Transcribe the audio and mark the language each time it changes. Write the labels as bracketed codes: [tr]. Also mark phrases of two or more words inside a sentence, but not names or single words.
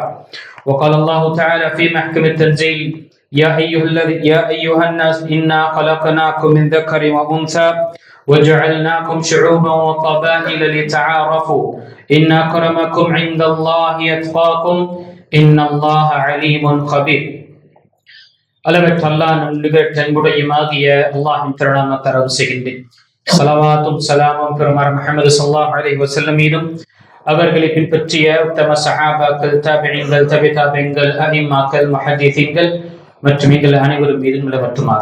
[ar] وقال الله تعالى في محكم التنزيل: يا أيها الناس إنا خلقناكم من ذكر وأنثى وجعلناكم شعوبا وقبائل لتعارفوا إن أكرمكم عند الله أتقاكم إن الله عليم خبير. [ta] அளவற்ற அல்லாஹ் நம் நிகழ்ச்சியுமாகிய அல்லாஹ்வின் திருநாமத்தை அரவு செய்கின்றேன். ஸலவாத்தும் ஸலாமும் பெருமானார் முஹம்மது [ar] صلى الله عليه وسلم [ta] மீதும் அவர்களை பின்பற்றிய உத்தம சஹாபாக்கள், தாபிஈன்கள், தபி தாபிஈன்கள், அஇம்மாக்கள், முஹத்திஸீன்கள் மற்றும் எங்கள் அனைவரும் மீதும் நிலவற்றுமாக.